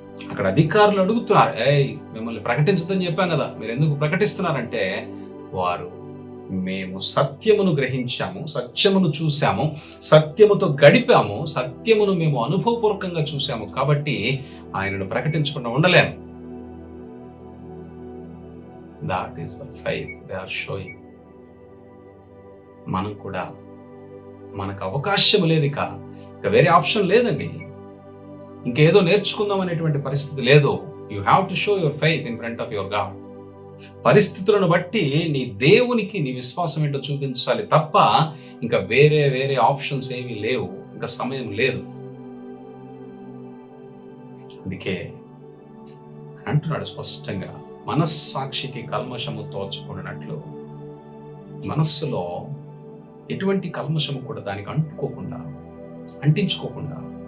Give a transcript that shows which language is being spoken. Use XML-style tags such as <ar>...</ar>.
<te>అక్కడ అధికారులు అడుగుతున్నారు, మిమ్మల్ని ప్రకటించదని చెప్పాం కదా, మీరు ఎందుకు ప్రకటిస్తున్నారంటే, వారు మేము సత్యమును గ్రహించాము, సత్యమును చూశాము, సత్యముతో గడిపాము, సత్యమును మేము అనుభవపూర్వకంగా చూశాము కాబట్టి ఆయనను ప్రకటించకుండా ఉండలేము.</te> <en>That is the faith they are showing.</en> <te>మనం కూడా మనకు అవకాశం లేదు, ఇక వేరే ఆప్షన్ లేదండి, ఇంకేదో నేర్చుకుందాం అనేటువంటి పరిస్థితి లేదు.</te> <en>You have to show your faith in front of your God.</en> <te>పరిస్థితులను బట్టి నీ దేవునికి నీ విశ్వాసం ఏంటో చూపించాలి తప్ప ఇంకా వేరే ఆప్షన్స్ ఏమీ లేవు, ఇంకా సమయం లేదు. అందుకే అంటున్నాడు స్పష్టంగా, మనస్సాక్షికి కల్మషము తోచకూడనట్లు, మనస్సులో ఎటువంటి కల్మషము కూడా దానికి అంటించుకోకుండా.</te>